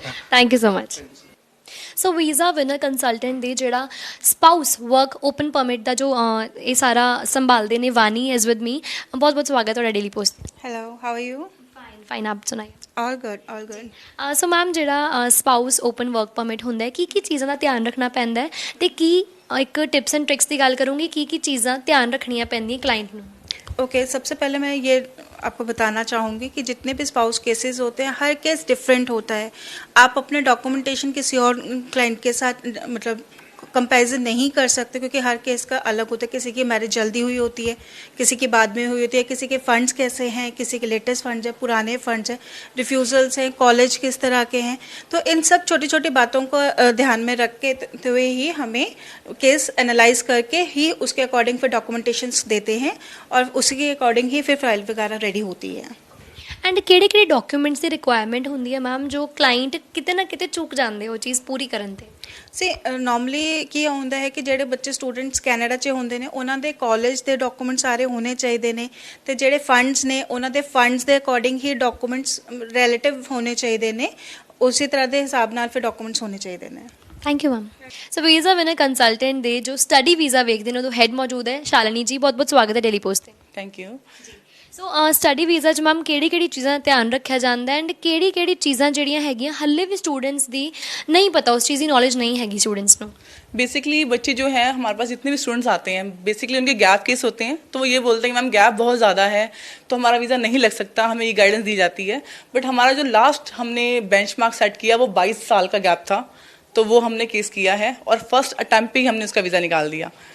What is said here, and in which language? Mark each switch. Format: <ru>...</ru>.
<pa>Thank you so much so visa winner consultant ਦੇ ਜਿਹੜਾ spouse work open permit ਦਾ ਜੋ ਇਹ ਸਾਰਾ ਸੰਭਾਲਦੇ ਨੇ ਵਾਨੀ ਇਜ਼ ਵਿਦ ਮੀ ਬਹੁਤ ਬਹੁਤ ਸਵਾਗਤ ਤੁਹਾਡਾ daily post</pa> <en>hello how are you</en> <pa>fine fine ਆਪ ਸੁਣਾਈਏ</pa> <en>all good</en> <pa>ਸੋ ਮੈਮ ਜਿਹੜਾ ਸਪਾਊਸ ਓਪਨ ਵਰਕ ਪਰਮਿਟ ਹੁੰਦਾ ਹੈ ਕੀ ਚੀਜ਼ਾਂ ਦਾ ਧਿਆਨ ਰੱਖਣਾ ਪੈਂਦਾ ਹੈ ਤੇ ਕੀ ਇੱਕ ਟਿਪਸ ਐਂਡ ਟ੍ਰਿਕਸ ਦੀ ਗੱਲ ਕਰੂੰਗੀ ਕੀ ਚੀਜ਼ਾਂ ਧਿਆਨ ਰੱਖਣੀਆਂ ਪੈਂਦੀਆਂ ਕਲਾਇੰਟ ਨੂੰ</pa> <hi>ओके सबसे पहले मैं ये आपको बताना चाहूँगी कि जितने भी स्पाउस केसेस होते हैं हर केस डिफरेंट होता है। आप अपने डॉक्यूमेंटेशन किसी और क्लाइंट के साथ मतलब कंपैरिजन नहीं कर सकते क्योंकि हर केस का अलग होता है। किसी की मैरिज जल्दी हुई होती है, किसी की बाद में हुई होती है, किसी के फंड्स कैसे हैं, किसी के लेटेस्ट फंड्स हैं, पुराने फंड्स हैं, रिफ्यूज़ल्स हैं, कॉलेज किस तरह के हैं। तो इन सब छोटी छोटी बातों को ध्यान में रखते हुए ही हमें केस एनालाइज करके ही उसके अकॉर्डिंग फिर डॉक्यूमेंटेशंस देते हैं और उसी के अकॉर्डिंग ही फिर फाइल वगैरह रेडी होती है।</hi> <pa>ਐਂਡ ਕਿਹੜੇ ਡਾਕੂਮੈਂਟਸ ਦੀ ਰਿਕੁਆਇਰਮੈਂਟ ਹੁੰਦੀ ਹੈ ਮੈਮ ਜੋ ਕਲਾਇੰਟ ਕਿਤੇ ਨਾ ਕਿਤੇ ਚੁੱਕ ਜਾਂਦੇ ਉਹ ਚੀਜ਼ ਪੂਰੀ ਕਰਨ ਤੇ ਸੇ ਨਾਰਮਲੀ ਕੀ ਹੁੰਦਾ ਹੈ ਕਿ ਜਿਹੜੇ ਬੱਚੇ ਸਟੂਡੈਂਟਸ ਕੈਨੇਡਾ 'ਚ ਹੁੰਦੇ ਨੇ ਉਹਨਾਂ ਦੇ ਕਾਲਜ ਦੇ ਡਾਕੂਮੈਂਟ ਸਾਰੇ ਹੋਣੇ ਚਾਹੀਦੇ ਨੇ ਤੇ ਜਿਹੜੇ ਫੰਡਸ ਨੇ ਉਹਨਾਂ ਦੇ ਫੰਡਸ ਦੇ ਅਕੋਰਡਿੰਗ ਹੀ ਡਾਕੂਮੈਂਟਸ ਰਿਲੇਟਿਵ ਹੋਣੇ ਚਾਹੀਦੇ ਨੇ ਉਸੇ ਤਰ੍ਹਾਂ ਦੇ ਹਿਸਾਬ ਨਾਲ ਫਿਰ ਡਾਕੂਮੈਂਟਸ ਹੋਣੇ ਚਾਹੀਦੇ ਨੇ। Thank you ma'am so visa winner consultant ਦੇ ਜੋ ਸਟੱਡੀ ਵੀਜ਼ਾ ਵੇਖਦੇ ਨੇ ਉਹਦੋਂ ਹੈਡ ਮੌਜੂਦ ਹੈ ਸ਼ਾਲਿਨੀ ਜੀ ਬਹੁਤ ਬਹੁਤ ਸਵਾਗਤ ਹੈ ਡੇਲੀ ਪੋਸਟ ਤੇ।</pa> <en>Thank you.</en> <pa>So study visa 'ਚ ਮੈਮ ਕਿਹੜੀ ਚੀਜ਼ਾਂ ਦਾ ਧਿਆਨ ਰੱਖਿਆ ਜਾਂਦਾ ਐਂਡ ਕਿਹੜੀ ਚੀਜ਼ਾਂ ਜਿਹੜੀਆਂ ਹੈਗੀਆਂ ਹੱਲੇ ਵੀ ਸਟੂਡੈਂट्स ਦੀ ਨਹੀਂ ਪਤਾ ਉਸ ਚੀਜ਼ ਦੀ ਨੌਲੇਜ नहीं हैगी स्टूडेंट्स ਨੂੰ</pa> <hi>बेसिकली बच्चे जो हैं हमारे पास जितने भी स्टूडेंट्स आते हैं बेसिकली उनके गैप केस होते हैं तो वो ये बोलते हैं कि मैम गैप बहुत ज़्यादा है तो हमारा वीज़ा नहीं लग सकता, हमें ये गाइडेंस दी जाती है। बट हमारा जो लास्ट हमने बेंचमार्क सेट किया वो 22 साल का गैप था तो वो हमने केस किया है और फर्स्ट अटैम्प्ट पे ही हमने उसका वीज़ा निकाल दिया।</hi>